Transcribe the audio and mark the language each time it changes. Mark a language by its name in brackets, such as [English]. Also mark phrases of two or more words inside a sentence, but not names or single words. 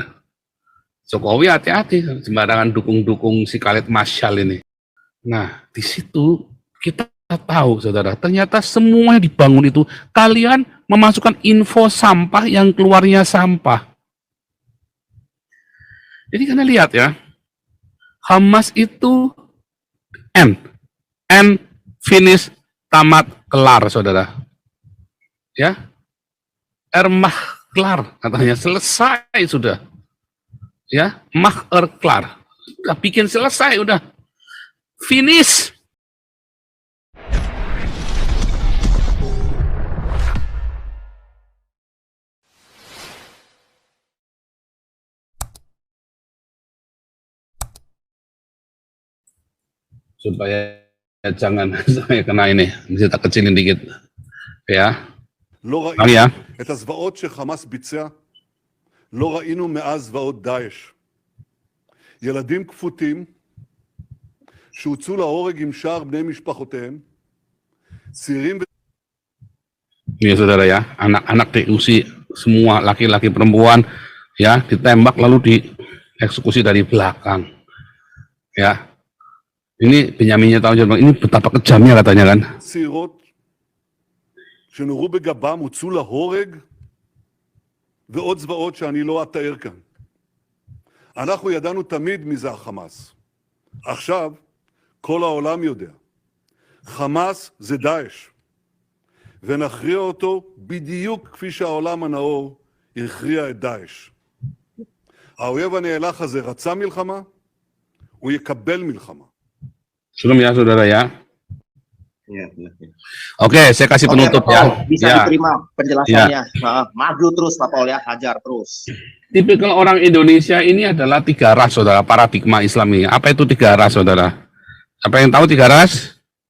[Indonesian] Jokowi hati-hati sembarangan dukung-dukung si Khaled Masyal ini. Nah, di situ kita tahu saudara, ternyata semuanya dibangun itu kalian memasukkan info sampah yang keluarnya sampah. Jadi kalian lihat ya, Hamas itu [English] end finish, [Indonesian] tamat, kelar saudara. Ya, kelar katanya, selesai sudah. Ya, kelar. Udah bikin selesai, udah finish. Supaya jangan saya kena ini, bisa tak kecilin dikit. Ya. [Hebrew] לא ראינו את הזוועות שחמאס ביצע, לא ראינו מאז זוועות דאעש. ילדים כפותים שהוצאו להורג עם שאר בני משפחותיהם, צעירים [Indonesian] Ini saudara ya, anak-anak diusir semua, laki-laki perempuan ya, ditembak lalu dieksekusi dari belakang. Ya. Ini Benyamin Netanyahu, ini betapa kejamnya katanya kan. [Hebrew] צעירות שנורו בגבם, הוצאו להורג, ועוד זוועות שאני לא אתאר כאן. אנחנו ידענו תמיד מי זה החמאס. עכשיו, כל העולם יודע. חמאס זה דאעש. ונכריע אותו בדיוק כפי שהעולם הנאור הכריע את דאעש. האויב הנאלח הזה רצה מלחמה, הוא יקבל מלחמה. [Indonesian] Belum ya saudara ya. Ya. Oke, saya kasih penutup ya. Bisa ya. diterima penjelasannya. Ya. Maju terus Pak Paul ya, hajar terus. Tipikal orang Indonesia ini adalah 3 ras saudara, paradigma Islam ini. Apa itu 3 ras saudara? Apa yang tahu 3 ras?